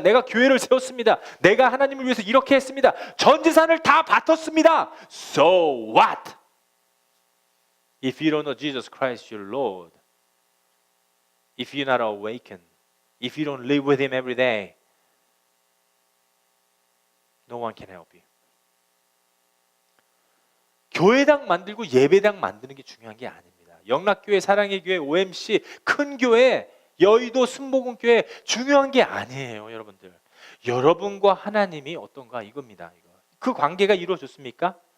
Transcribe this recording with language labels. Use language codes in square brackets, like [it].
[ko] 내가 교회를 세웠습니다. 내가 하나님을 위해서 이렇게 했습니다. 전 재산을 다 바쳤습니다. [en] So what? If you don't know Jesus Christ your Lord, if you're not awakened, if you don't live with Him every day, no one can help you. [ko] 교회당 만들고 예배당 만드는 게 중요한 게 아닙니다. 영락교회, 사랑의 교회, OMC, 큰 교회, 여의도 순복음교회 중요한 게 아니에요, 여러분들. 여러분과 하나님이 어떤가 이겁니다. 이거. 그 관계가 이루어졌습니까?